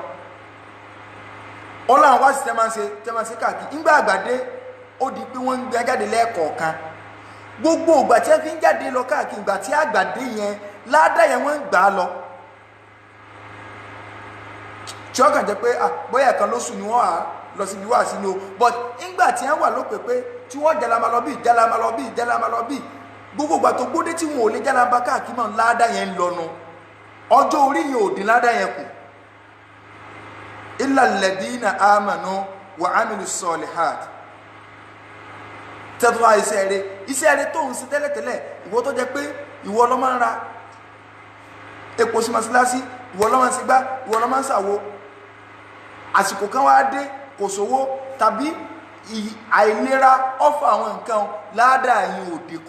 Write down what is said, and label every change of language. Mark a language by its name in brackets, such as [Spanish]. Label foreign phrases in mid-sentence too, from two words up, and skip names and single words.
[Yoruba] Ọlọ́run wá sí tẹ́ máa ń ṣe káàkiri nígbà àgbàdé ó di pé wọ́n ń gbé jáde lẹ́ẹ̀kọ̀ọ̀kan gbogbo ìgbà tí wọ́n fi ń jáde lọ káàkiri ìgbà tí àgbàdé yẹn ládàá yẹn wọ́n ń gbà á lọ tí ó kàn jẹ́ pé bóyá kan lóṣù ni wọ́n á lọ sí ibi wá sí ni o but nígbà tí wọ́n wà lópè pé tí wọ́n jalama lọ bí gbogbo ìgbà tó gbódé tí wọn ò lè jalama káàkiri mọ́ ládàá yẹn ń lọ́nu ọjọ́ orí yẹn ò dín ládàá yẹn kù. [Arabic] إلا الذين آمنوا وعملوا الصالحات [Yoruba] tẹ́tù wá iṣẹ́ rẹ̀ tó ń ṣe tẹ́lẹ̀tẹ́lẹ̀ ìwọ tó jẹ́ pé ìwọ ló máa ń ra epo sí mọ́sálásí, ìwọ ló máa ń ṣègbà, ìwọ ló máa ń ṣàwo, àsìkò kan wá dé kò sówó tàbí àìlera ọ̀fọ̀ àwọn nǹkan ládàá yìí ò dínkù.